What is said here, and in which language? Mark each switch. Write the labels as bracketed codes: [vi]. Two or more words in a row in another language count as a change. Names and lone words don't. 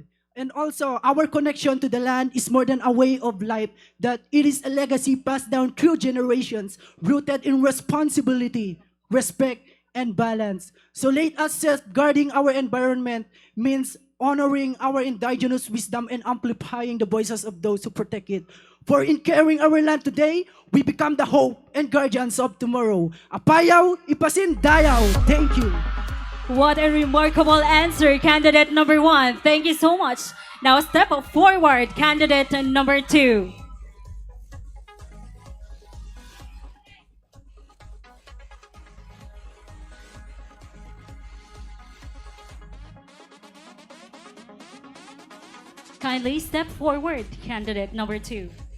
[en] And also, our connection to the land is more than a way of life, that it is a legacy passed down through generations, rooted in responsibility, respect, and balance. So let us safeguarding our environment means honoring our indigenous wisdom and amplifying the voices of those who protect it. For in caring our land today, we become the hope and guardians of tomorrow. [isd] Apayao, ipasin dayaw. [en] Thank you. What a remarkable answer, candidate number 1. Thank you so much. Now step forward, candidate number 2. Kindly step forward, candidate number 2.